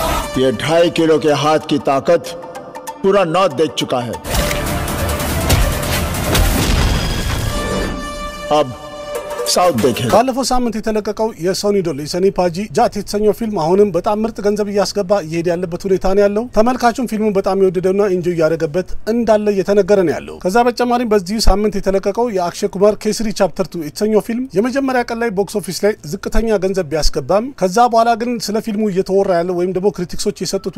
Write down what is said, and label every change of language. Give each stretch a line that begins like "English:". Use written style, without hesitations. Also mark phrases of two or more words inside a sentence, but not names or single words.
Hindi: ये 2.5 किलो के हाथ की ताकत पूरा नॉर्थ देख चुका है। अब साउथ देखे।
Amharic: ባለፈው ሳምንት የተለቀቀው የሶኒ ዶል የሰኒ ፓጂ ጃት የተሰኘው ፊልም አሁንም በጣም ምርጥ ገንዘብ እያስገባ እየሄደ ያለበት ሁኔታ ነው ያለው። ተመልካቹም ፊልሙን በጣም የወደደውና ኢንጆይ ያደረገበት እንዳለ እየተነገረ ነው ያለው። ከዛ በተጨማሪም በዚህ ሳምንት የተለቀቀው የአክሼ ኩማር ኬስሪ ቻፕተር 2 የተሰኘው ፊልም የመጀመሪያ ቀን ላይ
English: box office
Amharic: ላይ ዝቅተኛ ገንዘብ ቢያስገባም ከዛ በኋላ ግን ስለ ፊልሙ እየተወራ ያለው ወይም ደግሞ ክሪቲክሶች የሰጡት